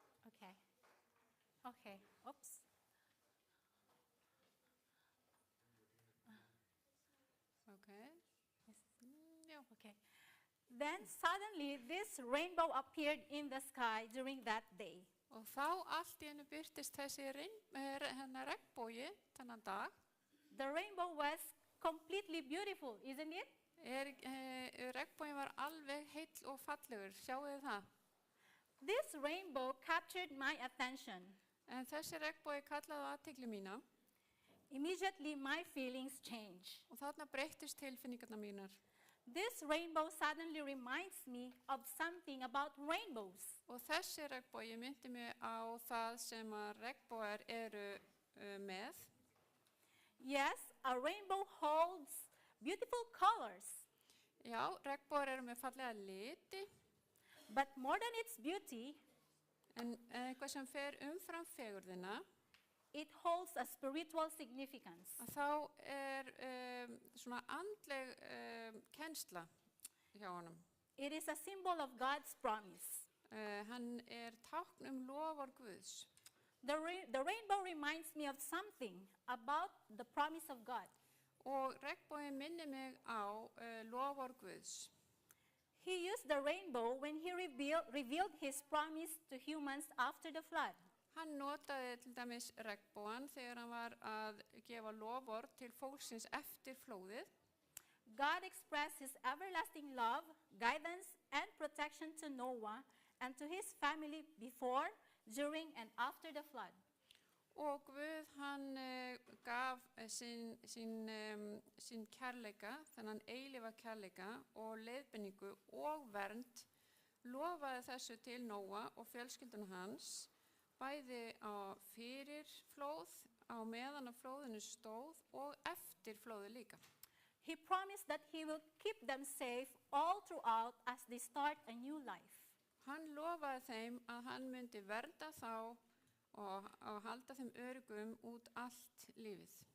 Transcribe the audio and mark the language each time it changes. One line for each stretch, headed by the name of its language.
English: Okay. Okay. Oops. Okay. Já. Okay. Then suddenly this rainbow appeared in the sky during that day.
Icelandic: Og þá allt í einu birtist þessi regnbogi þennan dag.
English: The rainbow was completely beautiful, isn't it?
Icelandic: Regnbogin var alveg heill og fallegur, sjáu þið það?
English: This rainbow captured my attention.
Icelandic: En þessi regnbogi kallaði á athygli mína
English: Immediately my feelings changed.
Icelandic: og þarna breyttist tilfinningarnar mínar.
English: This rainbow suddenly reminds me of something about rainbows.
Icelandic: Og þessi regnbogi myndi mig á það sem að regnbogar eru með.
English: Yes, a rainbow holds beautiful colors,
Icelandic: Já, regnbogar eru með fallega liti,
English: but more than its beauty,
Icelandic: en eitthvað sem fer umfram fegurðina,
English: it holds a spiritual significance.
Icelandic: að þá svona andleg kennsla hjá honum.
English: It is a symbol of God's promise.
Icelandic: Hann tákn lofar Guðs.
English: The rainbow reminds me of something about the promise of God.
Icelandic: Og regnbogin minnir mig á lofar Guðs.
English: He used the rainbow when he revealed his promise to humans after the flood.
Icelandic: Hann notaði til dæmis regnbogan þegar hann var að gefa lofar til fólksins eftir flóðið.
English: God expressed his everlasting love, guidance, and protection to Noah and to his family before, during, and after the flood.
Icelandic: Og Guð hann gaf sín kærleika, þennan eilífa kærleika og leiðbeiningu og vernd, lofaði þessu til Nóa og fjölskylduna hans, bæði á fyrir flóð, á meðan að flóðinu stóð og eftir flóðið líka.
English: He promised that he will keep them safe all throughout as they start a new life.
Icelandic: Hann lofaði þeim að hann myndi vernda þá og halda þeim öruggum út allt lífið.